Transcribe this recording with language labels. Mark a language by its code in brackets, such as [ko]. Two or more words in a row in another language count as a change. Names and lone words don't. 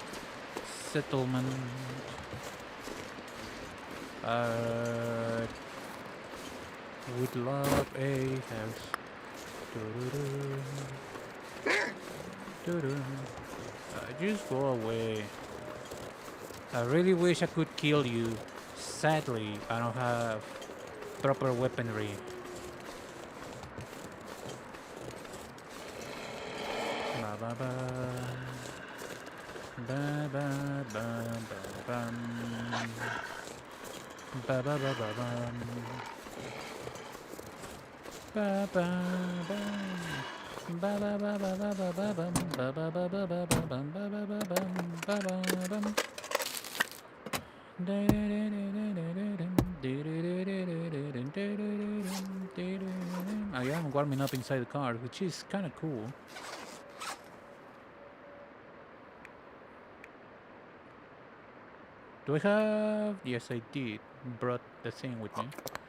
[en] Would love a house. Just go away. I really wish I could kill you. Sadly, I don't have proper weaponry. Ba ba ba ba ba bum ba ba ba ba bum ba ba ba ba ba ba ba ba ba ba bum ba ba ba ba ba ba bum ba ba ba bum ba ba bum. I am warming up inside the car, which is kind of cool. Do I have? Yes, I did. Brought the thing with me.